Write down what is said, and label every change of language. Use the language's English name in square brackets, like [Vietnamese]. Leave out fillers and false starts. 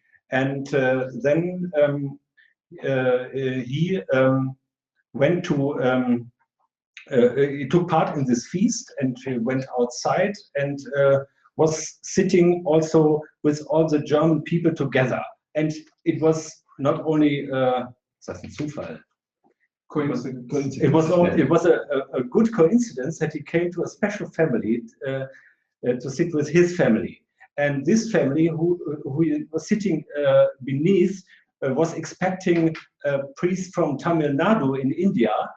[English] And then he went to, he took part in this feast, and he went outside and was sitting also with all the German people together. And it was not only, [German] ist das ein Zufall? [English] Coincidence. It was a good coincidence that he came to a special family to sit with his family. And this family, who was sitting beneath, was expecting a priest from Tamil Nadu in India.